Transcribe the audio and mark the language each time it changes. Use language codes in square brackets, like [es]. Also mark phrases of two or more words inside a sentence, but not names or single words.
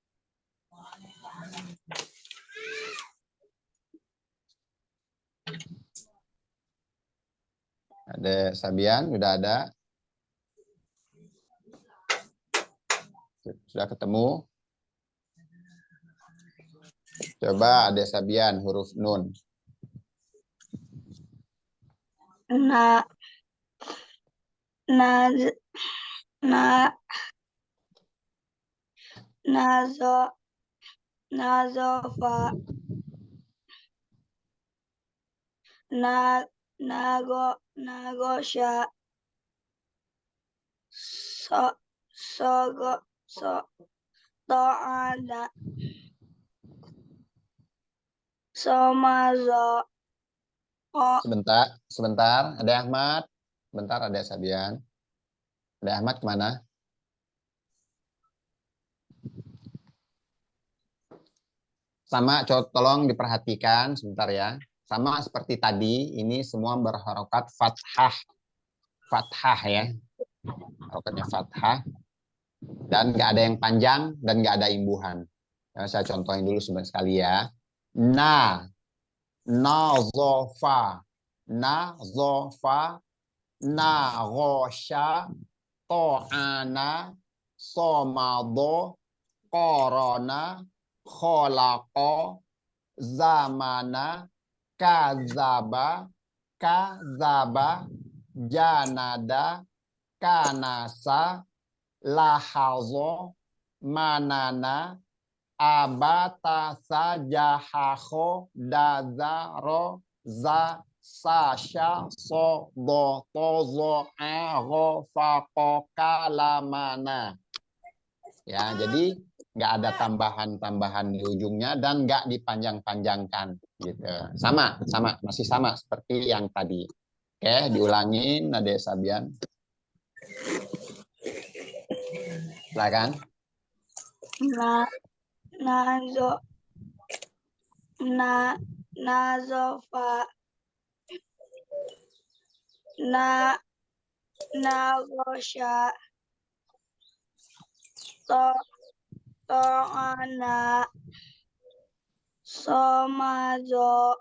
[id] Ada Sabian, sudah ada. Sudah ketemu. Coba ada Sabian huruf nun. na naz na nazo nazofa na nagosha so sogo so to'ada somazo Sebentar, ada Ahmad. Sebentar, ada Sabian. Ada Ahmad kemana? Sama, tolong diperhatikan sebentar ya. Sama seperti tadi, ini semua berharokat fathah. Fathah ya. Harokatnya fathah. Dan nggak ada yang panjang dan nggak ada imbuhan. Ya, saya contohin dulu sekali ya. Nazofa, nazofa, nagosha, to'ana, somado, korona, kholaqo, zamana, kazaba, kazaba, janada, kanasa, lahazo, manana, abatasa, jahaho, dazaro, za, sasha, sodo, tozo, aho, fako, kalamana. Ya, jadi nggak ada tambahan-tambahan di ujungnya dan nggak dipanjang-panjangkan gitu. Sama masih sama seperti yang tadi. Oke, diulangin Nade Sabian. Silakan. nazofa nagosha to'ana somazo